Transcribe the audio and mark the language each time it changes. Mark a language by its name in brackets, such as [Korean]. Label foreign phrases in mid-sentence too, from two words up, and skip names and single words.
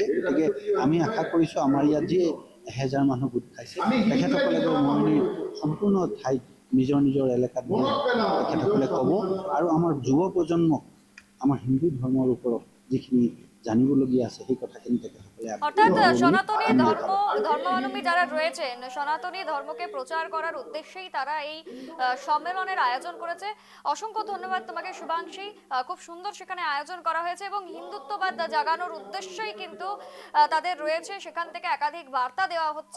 [Assamese] গতিকে আমি আশা কৰিছোঁ আমাৰ ইয়াত যি ১,০০০ মানুহ গোট খাইছে তেখেতসকলে মৰিয়নিৰ সম্পূৰ্ণ ঠাইত নিজৰ নিজৰ এলেকাত তেখেতসকলে ক'ব আৰু আমাৰ যুৱ প্ৰজন্মক আমাৰ হিন্দু ধৰ্মৰ ওপৰত যিখিনি জানিবলগীয়া আছে সেই কথাখিনি তেখেতসকলে বলে [Bangla] অর্থাৎ সনাতনী ধর্মাবলম্বী যারা রয়েছেন, সনাতনী ধর্মকে প্রচার করার উদ্দেশ্যেই তারা এই সম্মেলনের আয়োজন করেছে। অসংখ্য ধন্যবাদ তোমাকে শুভাংশী, খুব সুন্দর সেখানে আয়োজন করা হয়েছে এবং হিন্দুত্ববাদ জাগানোর উদ্দেশ্যই কিন্তু তাদের রয়েছে, সেখান থেকে একাধিক বার্তা দেওয়া হচ্ছে।